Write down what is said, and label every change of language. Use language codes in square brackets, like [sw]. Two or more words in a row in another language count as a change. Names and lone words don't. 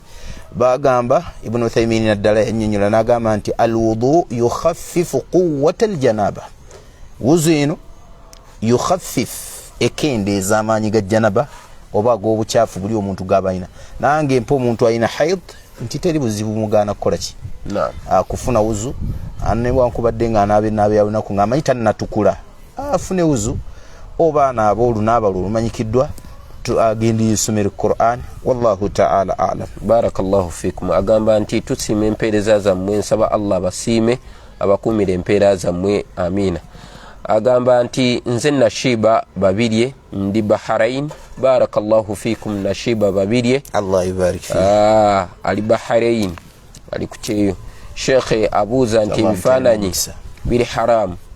[lg] Bagamba Ibn Uthaymin naddala yannyonnyola n'agamba nti [ar] الوضوء يخفف قوة الجنابة, [lg] wudhu eno yukhaffif, ekendeeza amaanyi ga janaba oba ag'obukyafu buli omuntu gaba ayina. Nange mpa omuntu ayina haid nti teri buzibu mugana kukola ki, kufuna wuzu. Newankubadde nga anaabe ya lunaku ng'amanyi tannatukula, afune wuzu, oba anaaba olunaaba lumanyikiddwa, agenda yesomera Qur'an. [ar] والله تعالى أعلم. بارك الله فيكم. [lg] Agamba nti tusiima empeereza zammwe, nsaba Allah basiime abakuumira empeera zammwe, amina. Agamba nti nze Nashiba Babirye ndi Bahrain. [ar] بارك الله فيكم Nashiba Babirye, الله يبارك في. [lg] Ali Bahrain, ali kucheyo. Sheikh abuuza nti ebifaananyi biri haramu.